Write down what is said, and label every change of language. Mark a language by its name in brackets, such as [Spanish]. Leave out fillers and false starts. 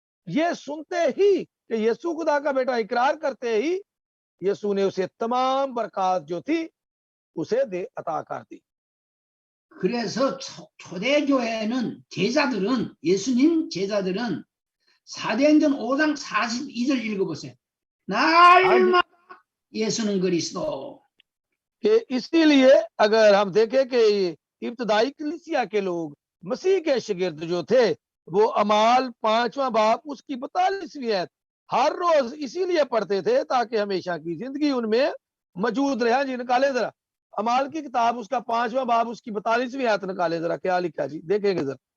[Hindi] ये सुनते ही कि यीशु खुदा का बेटा इकरार करते ही यीशु ने उसे तमाम बरकत जो थी उसे अता कर दी। [Korean] 그래서 초대교회는 제자들은 예수님 제자들은 사도행전 5장 42절 읽어보세요. 날마다 예수는 그리스도. [Hindi] इसीलिए अगर हम देखें कि इब्तदाई कलीसिया के लोग मसीह के शागिर्द जो थे वो अमाल 5वां बाब उसकी 42वीं आयत हर रोज इसीलिए पढ़ते थे ताकि हमेशा की जिंदगी उनमें मौजूद रहे। जी निकाले जरा अमाल की किताब उसका 5वां बाब उसकी 42वीं आयत निकाले जरा, क्या लिखा जी देखेंगे जरा।